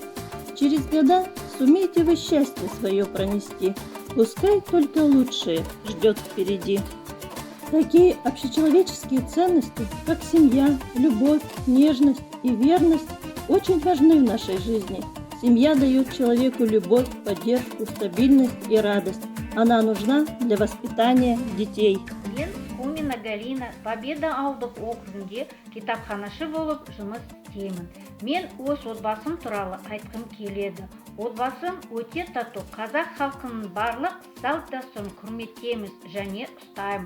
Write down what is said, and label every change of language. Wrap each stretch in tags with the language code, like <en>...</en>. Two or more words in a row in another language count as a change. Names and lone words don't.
<ru>Через года сумейте вы счастье свое пронести, пускай только лучшее ждет впереди. Такие общечеловеческие ценности, как семья, любовь, нежность и верность, очень важны в нашей жизни. Семья дает человеку любовь, поддержку, стабильность и радость. Она нужна для воспитания детей.</ru> <kk>Мен Кумина Галина Победа ауылдық округінде китапханашы болып жұмыс істеймін. Мен өз отбасым туралы айтқым келеді. Отбасым өте тату. Қазақ халқының барлық салт-дәстүрін құрметтейміз және ұстаймыз.</kk>